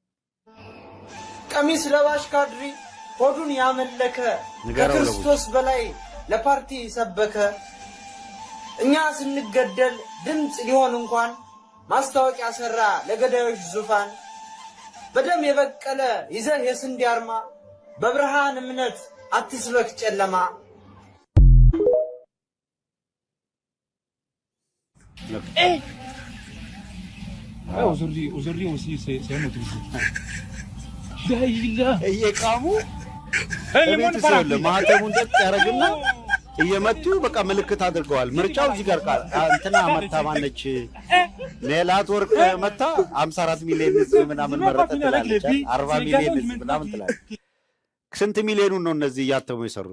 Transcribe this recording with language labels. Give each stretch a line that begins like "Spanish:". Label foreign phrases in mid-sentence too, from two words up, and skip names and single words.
Amharic: ቀሚስ ለባሽ ካድሪ ሆዱን ያመለከ ከክርስቶስ በላይ ለፓርቲ ሰበከ። እኛ ስንገደል ድምጽ ሊሆን እንኳን ማስታወቂያ ሰራ ለገዳዮች ዙፋን በደም የበቀለ ይዘህ የስንዴ አርማ በብርሃን እምነት አትስበክ ጨለማ
French: aujourd'hui aussi c'est un autre jour.
Amharic: እየቃሙ ቤተሰብ ለማህተሙን ደቅ ያረግና እየመቱ በቃ ምልክት አድርገዋል። ምርጫው እዚህ ጋር ቃል እንትና መታ ማነች ሜላት ወርቅ መታ 54 ሚሊዮን ህዝብ ምናምን መረጠ ትላለች። 40 ሚሊዮን ህዝብ ምናምን ትላለች። ስንት ሚሊዮኑን ነው እነዚህ እያተሙ የሰሩት?